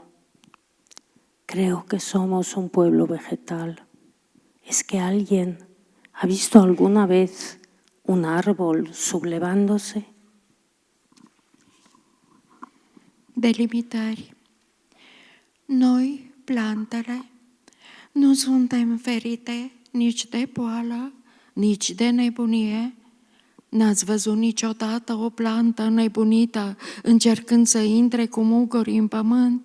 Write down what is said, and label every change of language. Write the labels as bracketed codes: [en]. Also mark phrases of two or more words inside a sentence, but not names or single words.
[es] Creo que somos un pueblo vegetal. ¿Es que alguien ha visto alguna vez un árbol sublevándose? [ro] Delimitări. Noi, plantele, nu suntem ferite nici de boală, nici de nebunie. N-ați văzut niciodată o plantă nebunită încercând să intre cu muguri în pământ?